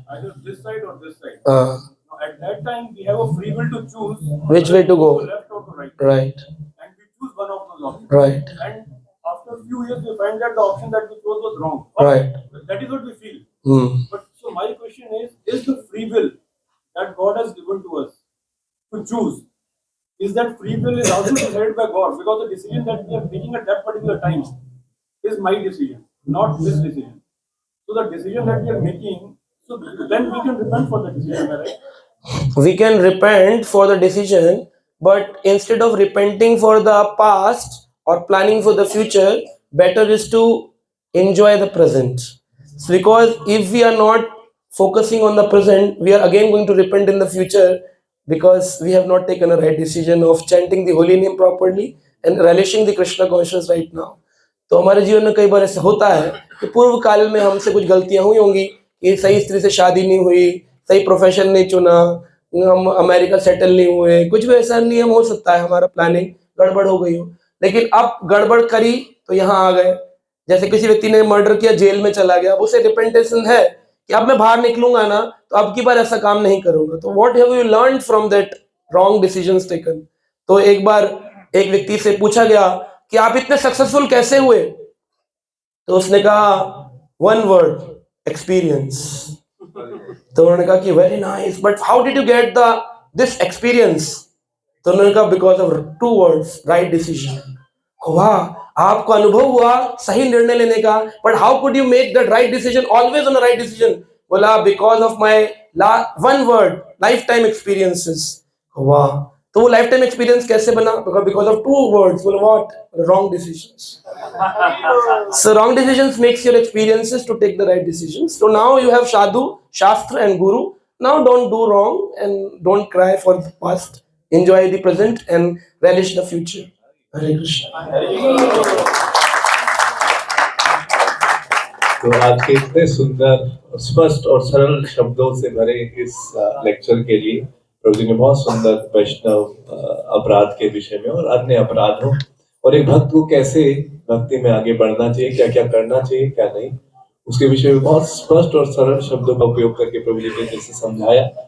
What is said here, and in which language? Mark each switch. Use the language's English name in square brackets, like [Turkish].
[English] Either this side और this side. At that time, we have a free will to choose which way to go, left or to right. right, And we choose one of those options. right, And after a few years, we find that the option that we chose was wrong. right. That is what we feel. Hmm. But so my question is the free will that God has given to us to choose, is that free will is also decided by God? Because the decision that we are making at that particular time is my decision, not his decision. So the decision that we are making, so then we can repent for the decision, right? We can repent for the decision, but instead of repenting for the past or planning for the future, better is to enjoy the present. Because if we are not focusing on the present, we are again going to repent in the future, because we have not taken a right decision of chanting the holy name properly and relishing the Krishna consciousness right now. [Hindi] तो हमारे जीवन में कई बार ऐसा होता है कि पूर्व काल में हमसे कुछ गलतियां हुई होंगी, कि सही स्त्री से शादी नहीं हुई, सही प्रोफेशन नहीं चुना, हम अमेरिका सेटल नहीं हुए, कुछ भी ऐसा नियम हो सकता है, हमारा प्लानिंग गड़बड़ हो गई हो। लेकिन अब गड़बड़ करी तो यहाँ आ गए। जैसे किसी व्यक्ति ने मर्डर किया, जेल में चला गया, अब उसे रिपेंटेशन है कि अब मैं बाहर निकलूंगा ना तो अब की बार ऐसा काम नहीं करूंगा। तो [English] What have you learn from that wrong decisions taken? [Hindi] तो एक बार एक व्यक्ति से पूछा गया कि आप इतने सक्सेसफुल कैसे हुए? तो उसने कहा, 1 वर्ड, एक्सपीरियंस। तो उन्होंने कहा कि [English] Very nice, but how did you get this experience? [Hindi] तो उन्होंने कहा, [English] Because of 2 words, right decision. [Hindi] वाह, आपको अनुभव हुआ सही निर्णय लेने का, [English] But how could you make that right decision, always on the right decision? बोला, because of my 1 word, lifetime experiences. वाह, [Hindi] तो वो [English] lifetime experience [Hindi] कैसे बना? [English] Because of 2 words, what? Wrong decisions. So wrong decisions makes your experiences to take the right decisions. So now you have Sadhu, Shastra and Guru. Now don't do wrong and don't cry for the past. Enjoy the present and relish the future. Hare Krishna. [Hindi] तो आज के इतने सुंदर, स्पष्ट और सरल शब्दों से भरे इस लेक्चर के लिए प्रभु जी ने बहुत सुंदर वैष्णव अपराध के विषय में और अन्य अपराधों और एक भक्त को कैसे भक्ति में आगे बढ़ना चाहिए, क्या क्या करना चाहिए, क्या नहीं, उसके विषय में बहुत स्पष्ट और सरल शब्दों का उपयोग करके प्रभु जी ने जैसे समझाया।